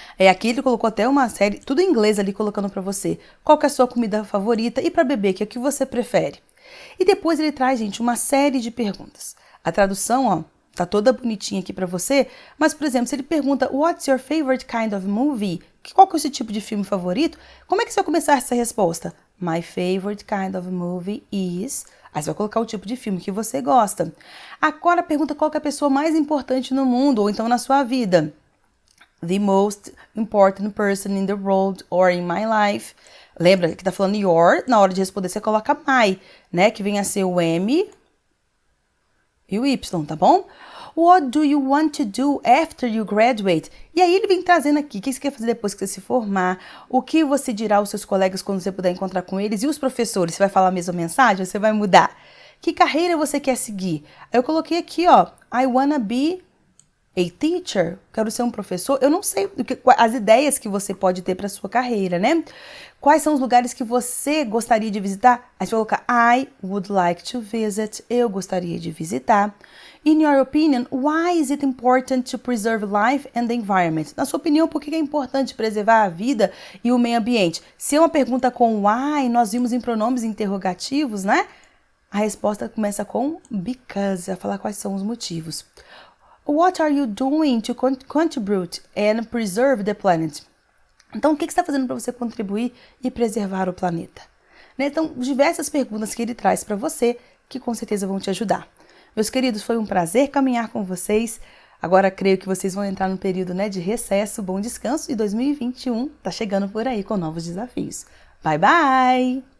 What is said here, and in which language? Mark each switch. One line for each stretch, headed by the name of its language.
Portuguese: Aqui ele colocou até uma série, tudo em inglês ali, colocando para você. Qual que é a sua comida favorita e para beber, que é o que você prefere? E depois ele traz, gente, uma série de perguntas. A tradução, ó, tá toda bonitinha aqui pra você, mas, por exemplo, se ele pergunta
English: What's your favorite kind of movie?
Portuguese: Qual que é o seu tipo de filme favorito? Como é que você vai começar essa resposta?
English: My favorite kind of movie is...
Portuguese: Aí você vai colocar o tipo de filme que você gosta. Agora pergunta qual que é a pessoa mais importante no mundo, ou então na sua vida.
English: The most important person in the world or in my life.
Portuguese: Lembra que tá falando your, na hora de responder você coloca my, né? Que vem a ser o M... e o Y, tá bom?
English: What do you want to do after you graduate?
Portuguese: E aí ele vem trazendo aqui, o que você quer fazer depois que você se formar? O que você dirá aos seus colegas quando você puder encontrar com eles? E os professores, você vai falar a mesma mensagem ou você vai mudar? Que carreira você quer seguir? Eu coloquei aqui, ó,
English: I wanna be a teacher,
Portuguese: quero ser um professor. Eu não sei as ideias que você pode ter para sua carreira, né? Quais são os lugares que você gostaria de visitar? Aí você vai colocar
English: I would like to visit.
Portuguese: Eu gostaria de visitar.
English: In your opinion, why is it important to preserve life and the environment?
Portuguese: Na sua opinião, por que é importante preservar a vida e o meio ambiente? Se é uma pergunta com why, nós vimos em pronomes interrogativos, né? A resposta começa com because, vai falar quais são os motivos.
English: What are you doing to contribute and preserve the planet?
Portuguese: Então, o que você está fazendo para você contribuir e preservar o planeta? Né? Então, diversas perguntas que ele traz para você que com certeza vão te ajudar. Meus queridos, foi um prazer caminhar com vocês. Agora, creio que vocês vão entrar no período, né, de recesso, bom descanso, e 2021 está chegando por aí com novos desafios.
English: Bye, bye!